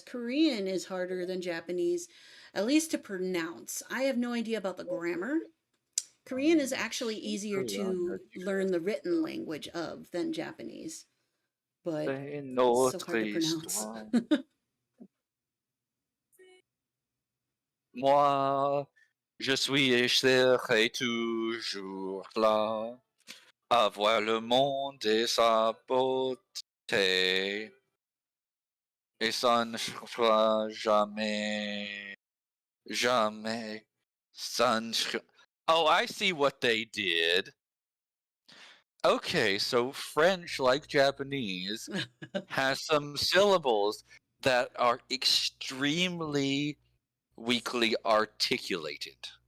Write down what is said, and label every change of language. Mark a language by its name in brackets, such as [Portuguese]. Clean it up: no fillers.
[English] Korean is harder than Japanese, at least to pronounce. I have no idea about the grammar. Korean is actually easier to learn the written language of than Japanese, but it's so hard to pronounce. [French] Moi, je suis et serai toujours là, à voir le monde et sa beauté, et ça ne changera jamais, jamais. Ça ne [English] Oh, I see what they did. Okay, so French, like Japanese, has some syllables that are extremely weakly articulated.